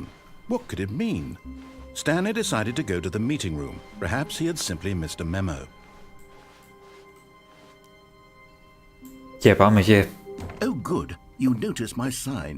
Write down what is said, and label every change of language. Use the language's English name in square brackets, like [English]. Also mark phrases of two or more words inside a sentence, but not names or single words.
[English] What could it mean? Stanley decided to go to the meeting room. Perhaps he had simply missed a memo. [Greek] Και πάμε και... [English] Oh, good. You noticed my sign.